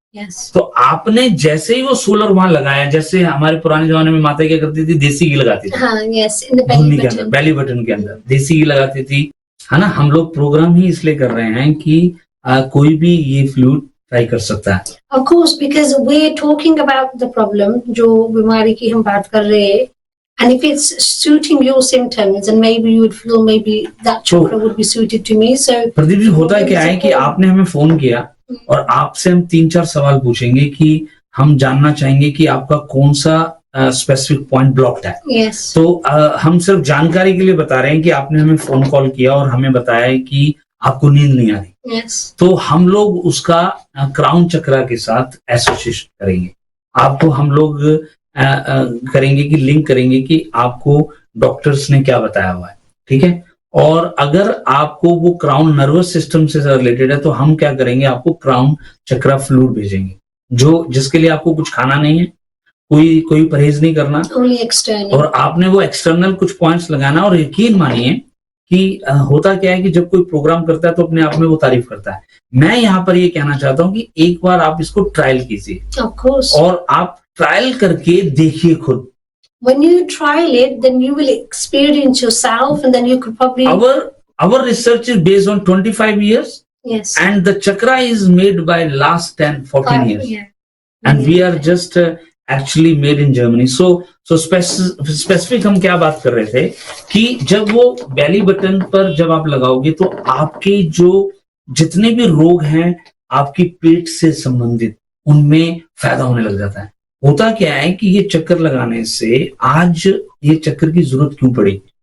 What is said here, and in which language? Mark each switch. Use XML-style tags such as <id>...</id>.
<hi>तो आपने जैसे ही वो सोलर वहां लगाया, जैसे हमारे पुराने जमाने में माता क्या करती थी, देसी घी लगाती थी, धुन्नी के अंदर, बेली बटन के अंदर देसी घी लगाती थी, है ना। हम लोग प्रोग्राम ही इसलिए कर रहे हैं कि कोई भी ये फ्लूइड ट्राई कर सकता है।</hi> <en>Of course, because we're talking about the problem,</en> <hi>जो बीमारी की हम बात कर रहे हैं,</hi> <en>and if it's suiting your symptoms, and maybe you would feel maybe that chakra would be suited to me. So</en> <hi>Pradeep ji, होता क्या है कि आपने हमें फोन किया और आपसे हम 3-4 सवाल पूछेंगे कि हम जानना चाहेंगे कि आपका कौन सा स्पेसिफिक पॉइंट ब्लॉक्ड है। तो हम सिर्फ जानकारी के लिए बता रहे हैं कि आपने हमें फोन कॉल किया और हमें बताया है कि आपको नींद नहीं आ रही। तो हम लोग उसका क्राउन चक्रा के साथ एसोसिएशन करेंगे, आपको हम लोग करेंगे कि लिंक करेंगे कि आपको डॉक्टर्स ने क्या बताया हुआ है, ठीक है। और अगर आपको वो क्राउन नर्वस सिस्टम से रिलेटेड है, तो हम क्या करेंगे, आपको क्राउन चक्रा फ्लूइड भेजेंगे, जिसके लिए आपको कुछ खाना नहीं है, कोई परहेज नहीं करना,</hi> <en>only external.</en> <hi>और आपने वो एक्सटर्नल कुछ पॉइंट्स लगाना। और यकीन मानिए कि होता क्या है कि जब कोई प्रोग्राम करता है तो अपने आप में वो तारीफ करता है। मैं यहाँ पर ये कहना चाहता हूँ कि एक बार आप इसको ट्रायल कीजिए,</hi> <en>Of course.</en> <hi>और आप ट्रायल करके देखिए खुद।</hi> <en>When you trial it, then you will experience yourself, and then you could probably. Our research is based on 25 years. Yes. And the chakra is made by last 10-14 years. Yeah. And we are just actually made in Germany.</en> <hi>So specific हम क्या बात कर रहे थे कि जब वो belly button पर जब आप लगाओगे तो आपके जो जितने भी रोग हैं आपकी पेट से संबंधित, उनमें फायदा होने लग जाता है। होता क्या है कि ये चक्कर लगाने से आज ये चक्कर की जरूरत क्यों पड़ी?</hi>